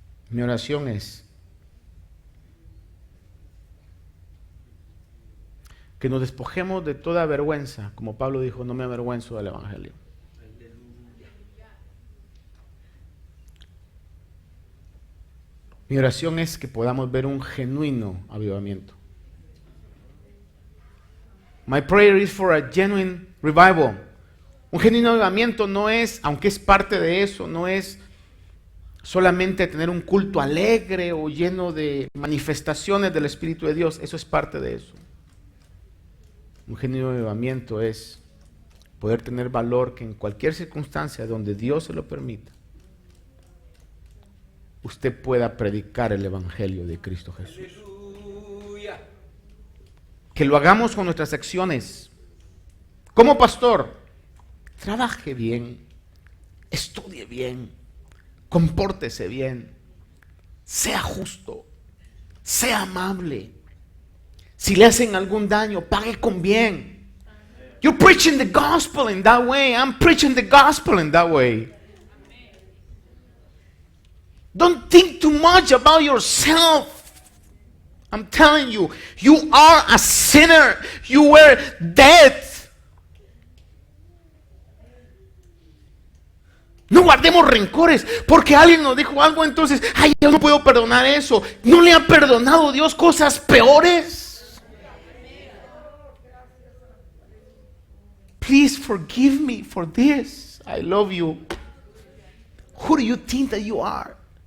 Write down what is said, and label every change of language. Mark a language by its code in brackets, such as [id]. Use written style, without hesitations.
[es] Mi oración es que nos despojemos de toda vergüenza, como Pablo dijo, no me avergüenzo del Evangelio. Mi oración es que podamos ver un genuino avivamiento. [en] My prayer is for a genuine revival. [es] Un genuino avivamiento no es, aunque es parte de eso, no es solamente tener un culto alegre o lleno de manifestaciones del Espíritu de Dios. Eso es parte de eso. Un genuino avivamiento es poder tener valor que en cualquier circunstancia donde Dios se lo permita, usted pueda predicar el Evangelio de Cristo Jesús. Aleluya. Que lo hagamos con nuestras acciones. Como pastor, trabaje bien, estudie bien, compórtese bien, sea justo, sea amable. Si le hacen algún daño, pague con bien. [en] You're preaching the gospel in that way. I'm preaching the gospel in that way. Don't think too much about yourself. I'm telling you, you are a sinner. You were dead. [es] No guardemos rencores porque alguien nos dijo algo, entonces, ay, yo no puedo perdonar eso. ¿No le ha perdonado Dios cosas peores? [en] please forgive me for this. I love you. Who do you think that you are?